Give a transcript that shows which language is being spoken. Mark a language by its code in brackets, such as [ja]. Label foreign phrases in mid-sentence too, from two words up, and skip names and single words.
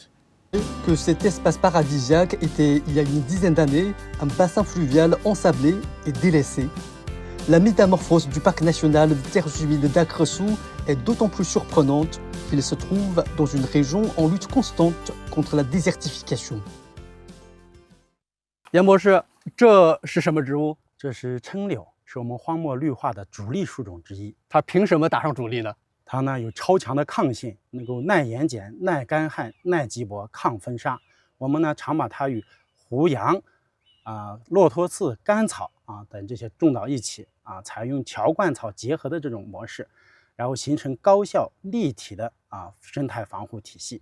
[fr] Que cet espace paradisiaque était, il y a une dizaine d'années, un bassin fluvial ensablé et délaissé. La métamorphose du parc national des terres humides d'Akresu est d'autant plus surprenante qu'il se trouve dans une région en lutte constante contre la désertification. [zh] 杨博士，这是什么植物？这是柽柳，是我们荒漠绿化的主力树种之一。它凭什么打上主力呢？它呢有超强的抗性，能够耐盐碱、耐干旱、耐积薄、抗风沙。我们呢常把它与胡杨、骆驼刺、甘草等这些种到一起采用乔灌草结合的这种模式，然后形成高效立体的生态防护体系。